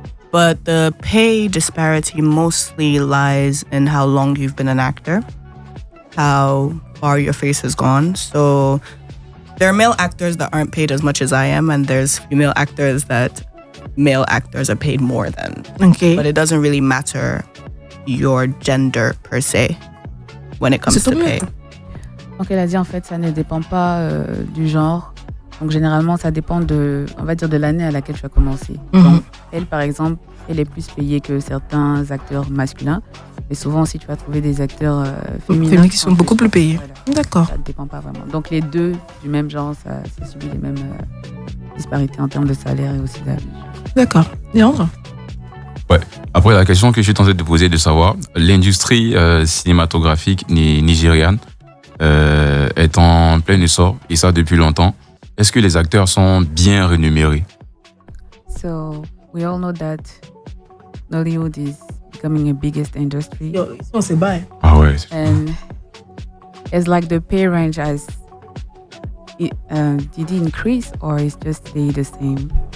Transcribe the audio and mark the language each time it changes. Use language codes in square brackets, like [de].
[en] But the pay disparity mostly lies in how long you've been an actor, how far your face has gone. So there are male actors that aren't paid as much as I am, and there's female actors that male actors are paid more than. Okay. But it doesn't really matter your gender per se when it comes to pay. [fr] Donc elle a dit, en fait, ça ne dépend pas du genre. Donc généralement, ça dépend de, on va dire, de l'année à laquelle tu as commencé. Mm-hmm. Donc, elle, par exemple, elle est plus payée que certains acteurs masculins. Mais souvent aussi, tu vas trouver des acteurs féminins qui sont beaucoup plus payés. Voilà. D'accord. Ça ne dépend pas vraiment. Donc les deux du même genre, ça subit les mêmes disparités en termes de salaire et aussi d'âge. D'accord. Léandre ? Ouais. Après, la question que je suis tenté de poser, de savoir, l'industrie cinématographique nigériane est en plein essor, et ça depuis longtemps. Est-ce que les acteurs sont bien rémunérés? [en] So, we all know that Nollywood is becoming the biggest industry. [fr] Yo, ils sont assez bas. Ah ouais. [en] And it's like the pay range has did it increase or is just stay the same?